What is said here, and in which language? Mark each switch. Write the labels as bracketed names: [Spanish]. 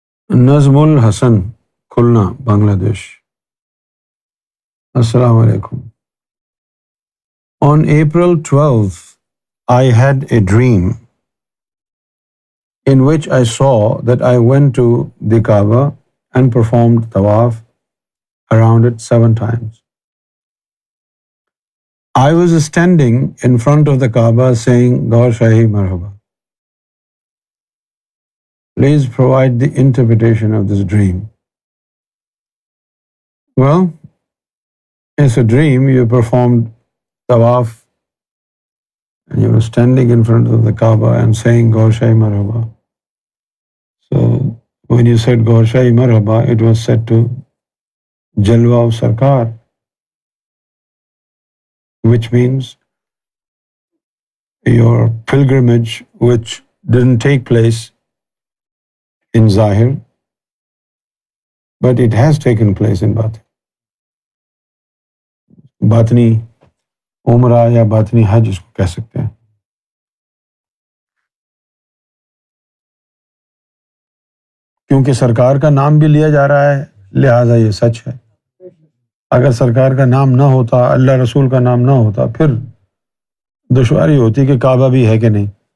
[English] Nazmul Hasan Khulna, Bangladesh. [Urdu] السلام علیکم۔ [English] On April 12th, I had a dream in which I saw that I went to the Kaaba and performed tawaf around it 7 times. I was standing in front of the Kaaba saying, Gaur Shahi Marhaba. Please provide the interpretation of this dream. Well, it's a dream. You performed tawaf and you were standing in front of the Kaaba and saying Gaur Shahi Marhaba. So When you said Gaur Shahi Marhaba, it was said to Jalwa of Sarkar, which means your pilgrimage, which didn't take place in Zahir, but it has taken place in Batin. [Urdu] باطنی عمرہ یا باطنی حج اس کو کہہ سکتے ہیں. کیونکہ سرکار کا نام بھی لیا جا رہا ہے لہٰذا یہ سچ ہے. اگر سرکار کا نام نہ ہوتا، اللہ رسول کا نام نہ ہوتا، پھر دشواری ہوتی کہ کعبہ بھی ہے کہ نہیں.